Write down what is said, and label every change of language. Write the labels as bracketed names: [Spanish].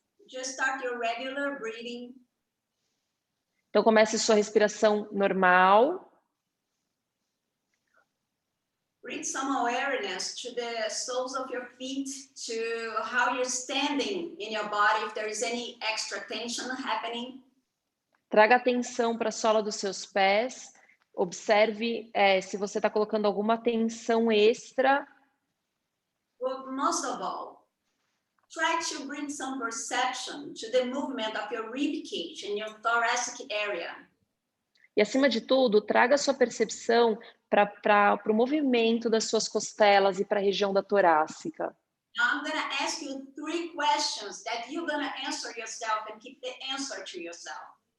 [English] Just start your regular breathing. [Portuguese] Então, comece sua respiração normal. [English] Bring some awareness to the soles of your feet, to how you're standing in your body, if there is any extra tension happening. [Portuguese] Traga atenção para a sola dos seus pés. Observe se você está colocando alguma tensão extra. [English] But most of all, try to bring some perception to the movement of your rib cage in your thoracic area. [Portuguese] E, acima de tudo, traga a sua percepção para o movimento das suas costelas e para a região da torácica. [English] Now I'm going to ask you 3 questions that you're going to answer yourself and keep the answer to yourself.